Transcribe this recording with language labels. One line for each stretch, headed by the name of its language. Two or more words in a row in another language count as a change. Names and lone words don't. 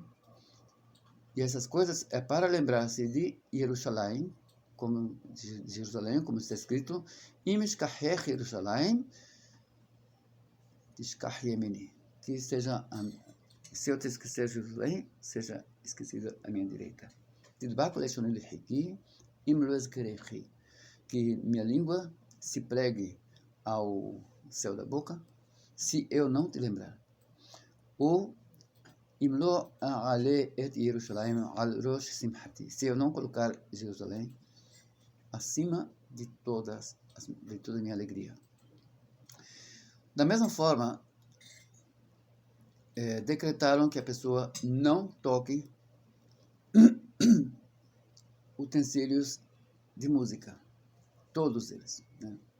Portuguese: E essas coisas é para lembrar-se de Jerusalém, como está escrito, Imishkachech Jerusalém,
Hebrew: תשכח ימיני,
Portuguese: que seja, se eu te esquecer Jerusalém, seja esquecida a minha direita. Que minha língua se pregue ao céu da boca, se eu não te lembrar.
Hebrew: Ou אם לא אעלה את ירושלים על ראש שמחתי,
Portuguese: se eu não colocar Jerusalém acima de toda a minha alegria. Da mesma forma, decretaram que a pessoa não toque utensílios de música, todos eles, né?